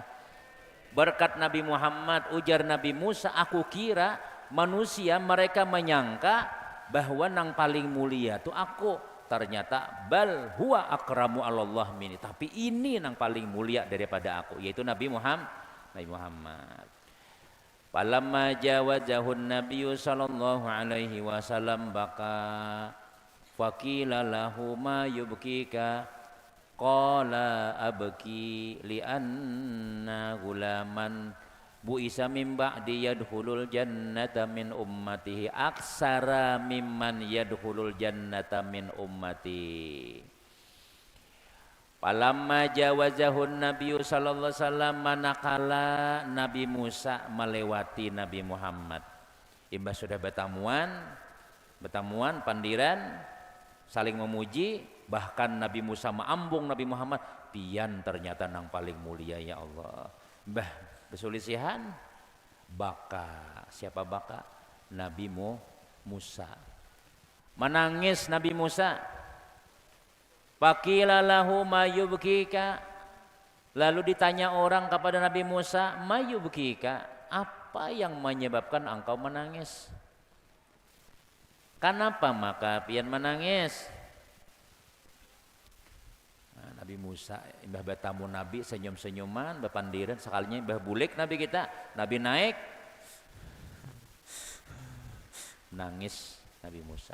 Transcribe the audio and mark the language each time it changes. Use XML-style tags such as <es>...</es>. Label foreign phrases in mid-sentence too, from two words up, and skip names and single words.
<bjn>Berkat Nabi Muhammad, ujar Nabi Musa, aku kira manusia mereka menyangka bahwa nang paling mulia itu aku. Ternyata</bjn> <ar>بل هو أكرم على الله مني.</ar> <bjn>Tapi ini nang paling mulia daripada aku, yaitu Nabi Muhammad.</bjn> <ar>فلما جاوزه النبي صلى الله عليه وسلم بكى فقيل له ما يبكيك قال أبكي لأن غلاما بعث من بعدي يدخل الجنة من أمته أكثر ممن يدخل الجنة من أمتي. فلما جاوزه النبي صلى الله عليه وسلم</ar> <bjn>manakala Nabi Musa melewati Nabi Muhammad. Imbah sudah bertamuan pandiran saling memuji, bahkan Nabi Musa mengambung Nabi Muhammad, pian ternyata nang paling mulia ya Allah. Mbah besulisihan baka, siapa baka? Nabi Musa. Menangis Nabi Musa.</bjn> <ar>فقيل له ما يبكيك.</ar> <bjn>Lalu ditanya orang kepada Nabi Musa,</bjn> <ar>ما يبكيك?</ar> <bjn>Apa yang menyebabkan engkau menangis? Kenapa maka pian menangis? Nah, Nabi Musa imbah bertamu Nabi senyum-senyuman bepandiran sekalinya imbah bulik Nabi kita, Nabi naik nangis Nabi Musa.</bjn>